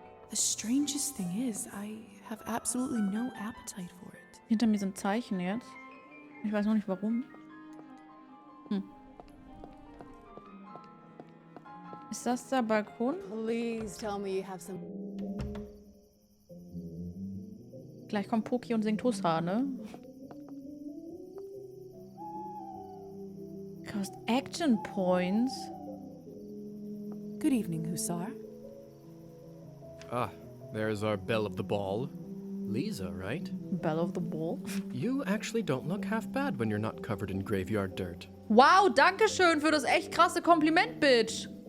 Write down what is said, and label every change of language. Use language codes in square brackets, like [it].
[en] The strangest thing is, I have absolutely no appetite for it. [de] Hinter mir sind Zeichen jetzt. Ich weiß noch nicht warum. Ist das der Balkon? [en] Please tell me you have some... [de] Gleich kommt Poki und singt Hussa, ne? [en] Cost action points. Good evening, Hussar. Ah, there's our belle of the ball. Lisa, right? Belle of the ball? You actually don't look half bad when you're not covered in graveyard dirt. [de] Wow, danke schön für das echt krasse Kompliment, Bitch.